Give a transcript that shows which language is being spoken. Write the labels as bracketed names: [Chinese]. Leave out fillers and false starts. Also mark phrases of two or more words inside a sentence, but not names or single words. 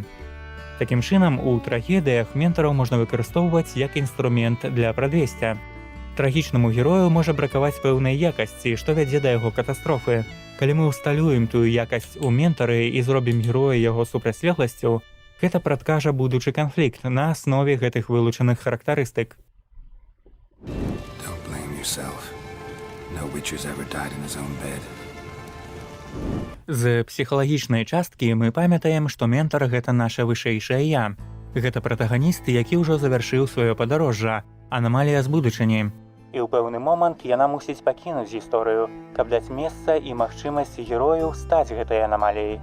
[Belarusian] Такім чынам, у трагедыях ментараў можна выкарыстоўваць як інструмент для прадвесця. Трагічнаму герою можа бракаваць пэўнай якасці, што вядзе да яго катастрофы. Калі мы ўсталюем тую якасць у ментары і зробім героя яго супрацьлегласцю, гэта прадкажа будучы канфлікт на аснове гэтых вылучаных характарыстык. [English] Don't blame yourself. No witcher's ever died in his own bed. [Belarusian] З псіхалагічнай часткі мы памятаем, што ментар — гэта наша вышэйшае я. Гэта пратаганіст, які ўжо завяршыў сваё падарожжа, анамалія з будучыні. І ў пэўны момант яна мусіць пакінуць гісторыю, каб даць месца і магчымасць герою стаць гэтай анамаліяй.